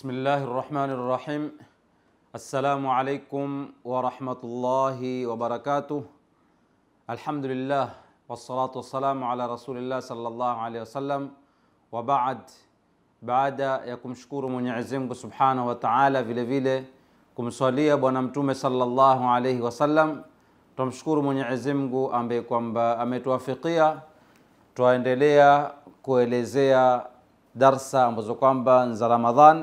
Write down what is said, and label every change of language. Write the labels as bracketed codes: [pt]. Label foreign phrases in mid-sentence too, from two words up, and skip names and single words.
[ar] الله الرحمن الرحيم. السلام عليكم ورحمة الله وبركاته. الحمد لله والصلاة والسلام على رسول الله صلى الله عليه وسلم. [sw] وبعد ya kumshukuru Mwenyezi Mungu [ar] سبحانه وتعالى, [sw] vile vile kumswalia bwana mtume [ar] صلى الله عليه وسلم, [sw] tumshukuru Mwenyezi Mungu ambaye kwamba ametuwafikia tuendelea kuelezea darsa ambazo kwamba za Ramadhan.